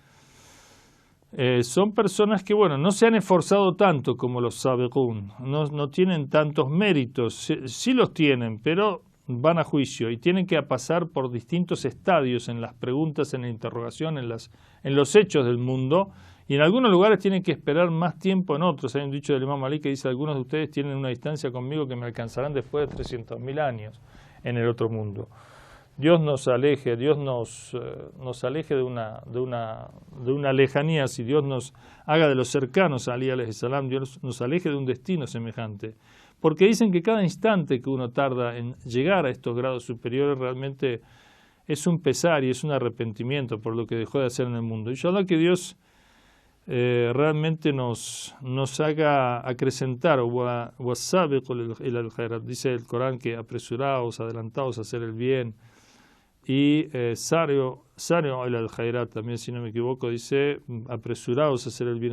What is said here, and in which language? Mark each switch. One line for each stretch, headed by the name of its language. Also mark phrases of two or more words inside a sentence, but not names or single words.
Spanish: Son personas que, bueno, no se han esforzado tanto como los Sabiqun, no tienen tantos méritos, sí los tienen, pero van a juicio y tienen que pasar por distintos estadios en las preguntas, en la interrogación, en los hechos del mundo, y en algunos lugares tienen que esperar más tiempo en otros. Hay un dicho del Imam Malik que dice: algunos de ustedes tienen una distancia conmigo que me alcanzarán después de 300.000 años en el otro mundo. Dios nos aleje, Dios nos aleje de una lejanía, si Dios nos haga de los cercanos a Ali
Arabic: عليه السلام,
Spanish: Dios nos aleje de un destino semejante. Porque dicen que cada instante que uno tarda en llegar a estos grados superiores realmente es un pesar y es un arrepentimiento por lo que dejó de hacer en el mundo. Inshallah que Dios realmente nos haga acrecentar, dice el Corán, que apresuraos, adelantaos a hacer el bien, y
Arabic: سارعوا الخيرات
Spanish: también, si no me equivoco, dice apresuraos a hacer el bien.